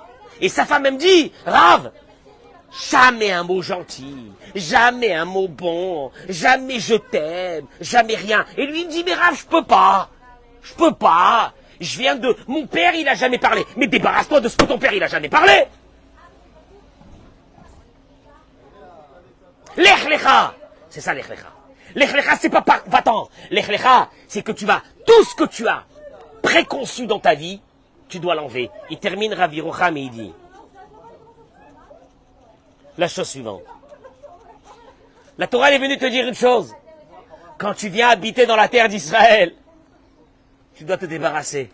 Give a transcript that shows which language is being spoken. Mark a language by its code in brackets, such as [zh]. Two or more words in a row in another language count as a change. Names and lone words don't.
[fr] Et sa femme elle me dit, Rav, jamais un mot gentil, jamais un mot bon, jamais je t'aime, jamais rien. Et lui il me dit, mais Rav, je peux pas. Je viens de... Mon père, il a jamais parlé. Mais débarrasse-toi de ce que ton père, il a jamais parlé. [he] לך לך. [fr] C'est ça, [he] לך לך. לך לך, [fr] c'est pas va-t'en. [he] לך לך, [fr] c'est que tu vas... Tout ce que tu as préconçu dans ta vie, tu dois l'enlever. Il termine Rav Yerucham et il dit... La chose suivante. La Torah elle est venue te dire une chose. Quand tu viens habiter dans la terre d'Israël, tu dois te débarrasser.